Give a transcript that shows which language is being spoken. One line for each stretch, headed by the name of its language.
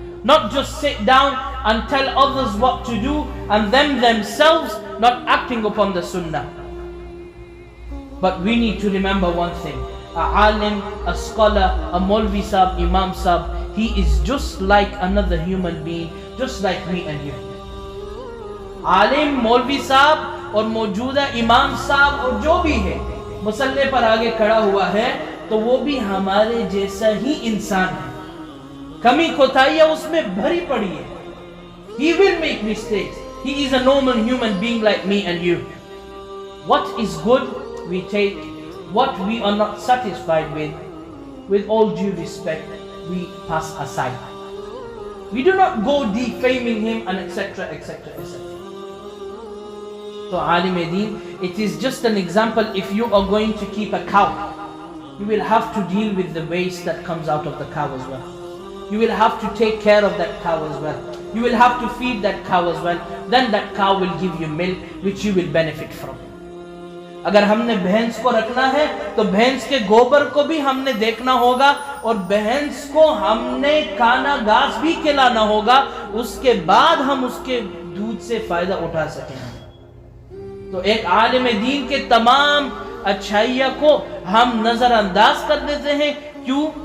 English: Not just sit down and tell others what to do and them themselves not acting upon the sunnah. But we need to remember one thing. A alim, a scholar, a Maulvi Sahib, Imam Sahib, he is just like another human being, just like me and you.
Hindi: आलिम, मौलवी साहब और मौजूदा इमाम साहब और जो भी है मुसल्ले पर आगे खड़ा हुआ है तो वो भी हमारे जैसा ही इंसान है। कमी कोताहियां उसमें भरी पड़ी है।
English: He will make mistakes. He is a normal human being like me and you. What is good we take, what we are not satisfied with all due respect, we pass aside. We do not go defaming him and etc. etc. etc. So alim deen, it is just an example. If you are going to keep a cow, you will have to deal with the waste that comes out of the cow as well. You will have to take care of that cow as well. You will have to feed that cow as well. Then that cow will give you milk which you will benefit from.
Hindi: अगर हमने भैंस को रखना है तो भैंस के गोबर को भी हमने देखना होगा और भैंस को हमने खाना घास भी खिलाना होगा, उसके बाद हम उसके दूध से फायदा उठा सकेंगे। तो एक आलिम दीन के तमाम अच्छाइयाँ को हम नजरअंदाज कर देते हैं। क्यों?